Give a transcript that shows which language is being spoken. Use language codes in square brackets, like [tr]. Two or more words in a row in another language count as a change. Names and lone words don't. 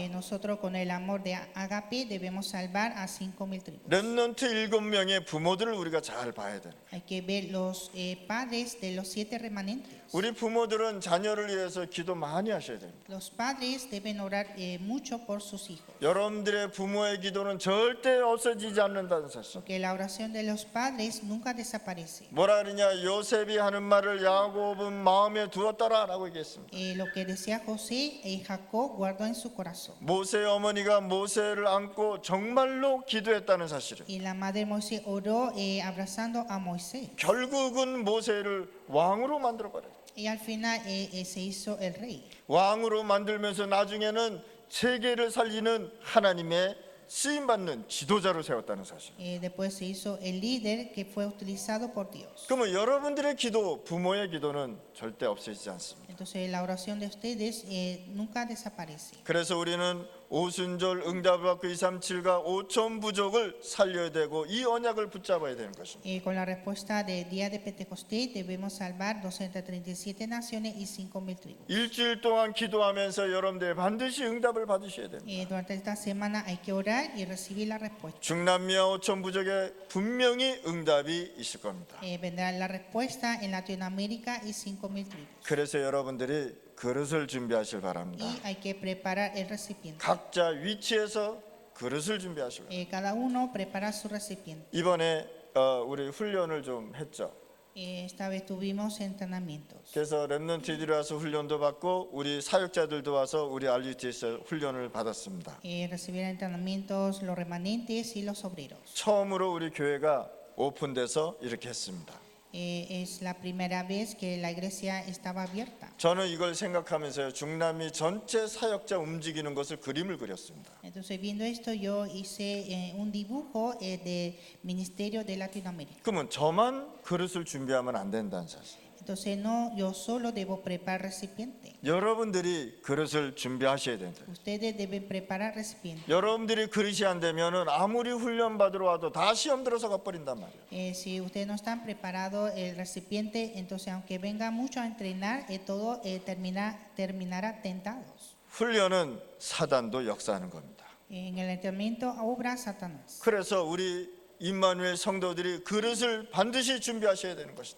[es] Nosotros con el amor de Agape debemos salvar a 5,000 tribus. [ko] 렘넌트 7명의 부모들을 우리가 잘 봐야 돼요. [es] Hay que ver los padres de los 7 remanentes. [ko] 우리 부모들은 자녀를 위해서 기도 많이 하셔야 됩니다. [es] Los padres deben orar mucho por sus hijos. [ko] 여러분들의 부모의 기도는 절대 없어지지 않는다는 사실. [es] Porque la oración de los padres nunca desaparece. [ko] 뭐라 그러냐? 요셉이 하는 말을 야곱은 마음에 두었다라고 얘기했습니다. [es] Lo que decía José, Jacob guardó en su corazón. [ko] 모세의 어머니가 모세를 안고 정말로 기도했다는 사실을. [es] Y la madre Moisés oró abrazando a Moisés. [ko] 결국은 모세를 왕으로 만들어 버려요. [es] Y al final se hizo el rey. [ko] 왕으로 만들면서 나중에는 세계를 살리는 하나님의 쓰임 받는 지도자로 세웠다는 사실. [es] Después se hizo el líder que fue utilizado por Dios. [ko] 그러면 여러분들의 기도, 부모의 기도는 절대 없어지지 않습니다. [es] Entonces la oración de ustedes nunca desaparece. [ko] 그래서 우리는 오순절 응답을 받고 237과 5천 부족을 살려야 되고 이 언약을 붙잡아야 되는 것입니다. [es] Con la respuesta del día de Pentecostés debemos salvar 237 naciones y 5,000 tribus. [ko] 일주일 동안 기도하면서 여러분들 반드시 응답을 받으셔야 됩니다. [es] Durante esta semana hay que orar y recibir la respuesta. [ko] 중남미와 5천 부족에 분명히 응답이 있을 겁니다. [es] Vendrá la respuesta en Latinoamérica y 5,000 tribus. [ko] 그래서 여러분들이 그릇을 준비하실 바랍니다. [es] Y hay que preparar el recipiente. [ko] 각자 위치에서 그릇을 준비하시고 [es] Cada uno prepara su recipiente. [ko] 이번에 우리 훈련을 좀 했죠. [es] Esta vez tuvimos entrenamientos. [ko] 그래서 렘넌트들이 와서 훈련도 받고 우리 사역자들도 와서 우리 RUT에서 훈련을 받았습니다. [es] Recibieron entrenamientos los remanentes y los obreros. [ko] 처음으로 우리 교회가 오픈돼서 이렇게 했습니다. [es] Es la primera vez que la iglesia estaba abierta. [ko] 저는 이걸 생각하면서 중남미 전체 사역자 움직이는 것을 그림을 그렸습니다. [es] Entonces viendo esto yo hice un dibujo del ministerio de Latinoamérica. [ko] 그러면 저만 그릇을 준비하면 안 된다는 사실. [es] Entonces no, yo solo debo preparar recipiente. [ko] 여러분들이 그릇을 준비하셔야 된다. [es] Ustedes deben preparar recipiente. [ko] 여러분들이 그릇이 안 되면은 아무리 훈련 받으러 와도 다 시험 들어서 가버린단 말이에요. [es] Si ustedes no están preparados el recipiente, entonces aunque venga mucho a entrenar, todo terminará tentados. [ko] 훈련은 사단도 역사하는 겁니다. [es] En el entrenamiento obra Satanás. [ko] 그래서 우리 임마누엘 성도들이 그릇을 반드시 준비하셔야 되는 것이다.